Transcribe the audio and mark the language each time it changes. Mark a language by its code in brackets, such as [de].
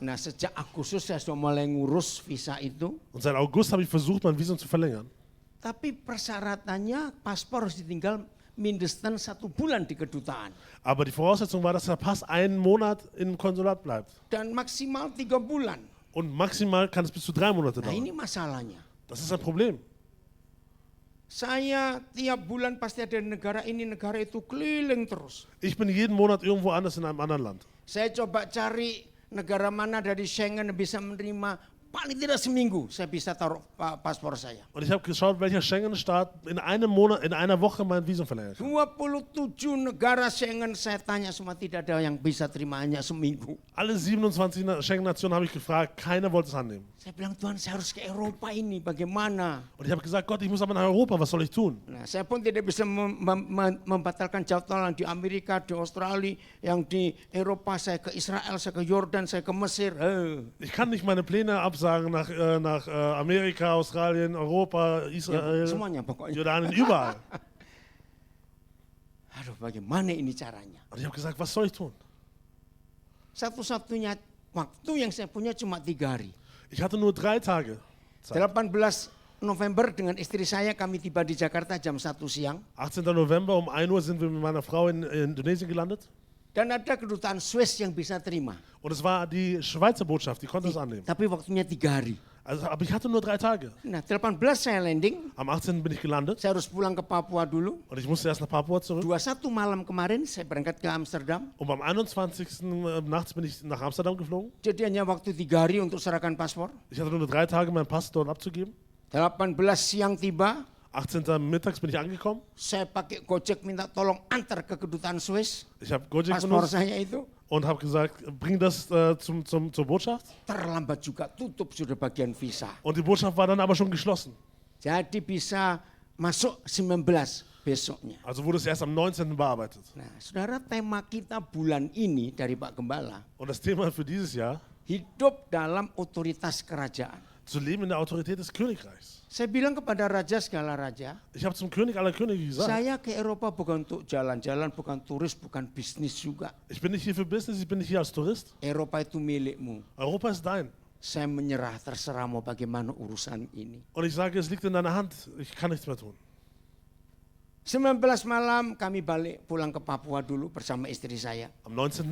[id] Nah sejak Agustus saya sudah mulai ngurus visa itu. [de] und seit August habe ich versucht, mein Visum zu verlängern. [id] Tapi persyaratannya paspor harus ditinggal [de] mindestens [id] 1 bulan di kedutaan. [de] Aber die Voraussetzung war, dass der Pass einen Monat im Konsulat bleibt. [id] Dan maksimal 3 bulan. [de] Und maximal kann es bis zu 3 Monate [id] Nah ini [de] dauern. [id] masalahnya. [de] Das ist ein Problem. [id] Saya tiap bulan pasti ada di negara ini, negara itu keliling terus. [de] Ich bin jeden Monat irgendwo anders in einem anderen Land. [id] Saya coba cari negara mana dari Schengen yang bisa menerima paling tidak seminggu saya bisa taruh paspor saya. [de] Und ich habe geschaut, welcher Schengen-Staat in einem Monat, in einer Woche mein Visum verlängert. [id] 27 negara Schengen saya tanya semua tidak ada yang bisa terima hanya seminggu. [de] Alle 27 Schengen-Nationen habe ich gefragt, keiner wollte es annehmen. [id] Saya bilang Tuhan saya harus ke Eropa ini bagaimana? [de] Und ich habe gesagt, Gott, ich muss aber nach Europa, was soll ich tun? [id] Nah, saya pun tidak bisa membatalkan jadwal yang di Amerika, di Australia, yang di Eropa, saya ke Israel, saya ke Yordan, saya ke Mesir. [de] Ich kann nicht meine Pläne absagen nach Amerika, Australien, Europa, Israel, [id] Semuanya pokoknya. [de] Jordanien, überall. [id] Aduh, bagaimana ini caranya? [de] Und ich habe gesagt, was soll ich tun? [id] Satu-satunya waktu yang saya punya cuma 3 hari. [de] Ich hatte nur 3 Tage Zeit. [id] 18 November dengan istri saya kami tiba di Jakarta jam 1 siang. [de] 18. November um 1 Uhr sind wir mit meiner Frau in Indonesien gelandet. [id] Dan ada kedutaan Swiss yang bisa terima. [de] Und es war die Schweizer Botschaft, die konnte es annehmen. [id] Tapi waktunya 3 hari. [de] Also, aber ich hatte nur 3 Tage. [id] Nah, 18 saya landing. [de] Am 18. bin ich gelandet [id] Saya harus pulang ke Papua dulu. [de] und ich musste erst nach Papua zurück. [id] 21 malam kemarin saya berangkat ke Amsterdam. [de] Und am 21. Nachts bin ich nach Amsterdam geflogen. [id] Jadi hanya waktu 3 hari untuk serahkan paspor. [de] Ich hatte nur 3 Tage, meinen Pass dort abzugeben. [id] 18 siang tiba. [de] 18. mittags bin ich angekommen. [id] Saya pakai Gojek minta tolong antar ke kedutaan Swiss. [de] Ich habe Gojek [id] Paspor [de] benutzt [id] saya itu. [de] und habe gesagt, bring das zur Botschaft. [id] Terlambat juga tutup sudah bagian visa. [de] Und die Botschaft war dann aber schon geschlossen. [id] Jadi bisa masuk 19 besoknya. [de] Also wurde es erst am 19. bearbeitet. [id] Nah, saudara, tema kita bulan ini dari Pak Gembala, [de] Und das Thema für dieses Jahr, [id] hidup dalam otoritas kerajaan. [de] zu leben in der Autorität des Königreichs. [id] Saya bilang kepada raja segala raja, [de] Ich habe zum König aller Könige gesagt, [id] saya ke Eropa bukan untuk jalan-jalan, bukan turis, bukan bisnis juga. [de] ich bin nicht hier für Business, ich bin nicht hier als Tourist. [id] Eropa itu milikmu. [de] Europa ist dein. [id] Saya menyerah, terserah mau bagaimana urusan ini. [de] Und ich sage, es liegt in deiner Hand, ich kann nichts mehr tun. [id] 19 malam kami balik pulang ke Papua dulu bersama istri saya. [de] Am 19.